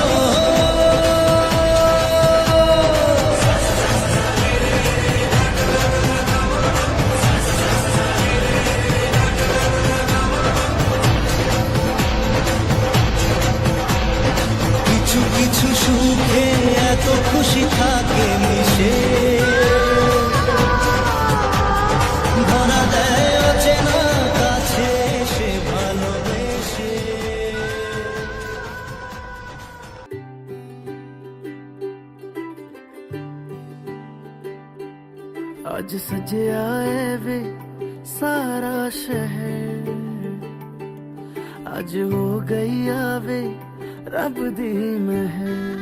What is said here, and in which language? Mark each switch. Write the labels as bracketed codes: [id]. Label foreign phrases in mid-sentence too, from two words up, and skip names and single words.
[bn] কিছু কিছু সুখে এত খুশি থাকে মিশে, ধরা দেয় অচেনা কাছে সে ভালোবেসে। [hi] आज सजे आए वे सारा शहर, आज हो गई आवे [pa] ਰੱਬ ਦੀ ਮਹਿਰ।